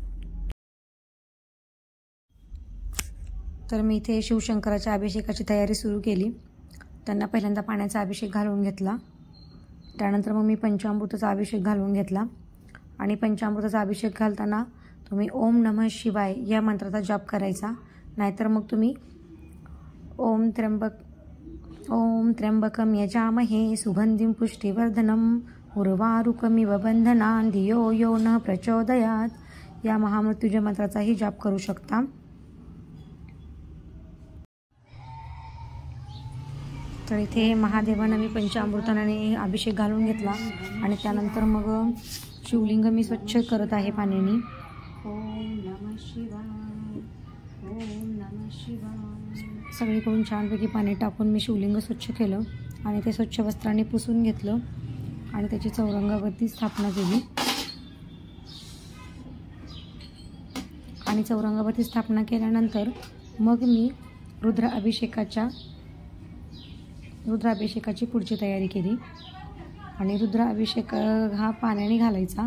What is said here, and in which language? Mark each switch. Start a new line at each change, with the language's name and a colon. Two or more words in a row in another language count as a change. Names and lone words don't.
Marathi: तर मी इथे शिवशंकराच्या अभिषेकाची तयारी सुरू केली। त्यांना पहिल्यांदा पाण्याचा अभिषेक घालून घेतला, त्यानंतर मग मी पंचामृताचा अभिषेक घालून घेतला आणि पंचामृताचा अभिषेक घालताना तुम्ही
Sanskrit: ओम नमः शिवाय
Marathi: या मंत्राचा जाप करायचा, नाहीतर मग तुम्ही
Sanskrit: ओम त्र्यंबकम यजामहे सुगंधिं पुष्टिवर्धनम उर्वारुकमिव बंधनान् धियो यो न प्रचोदयात्
Marathi: या महामृत्युंजय मंत्राचाही जाप करू शकता। तर इथे महादेवांना मी पंचामृताने अभिषेक घालून घेतला आणि त्यानंतर मग शिवलिंग मी स्वच्छ करत आहे पाण्याने।
Sanskrit: ओम नमः शिवाय, ओम नमः शिवाय
Marathi: सगळीकडून छानपैकी पाणी टाकून मी शिवलिंग स्वच्छ केलं आणि ते स्वच्छ वस्त्राने पुसून घेतलं आणि त्याची चौरंगावरती स्थापना केली। आणि चौरंगावरती स्थापना केल्यानंतर मग मी रुद्राभिषेकाची पुढची तयारी केली आणि रुद्राभिषेक हा पाण्याने घालायचा।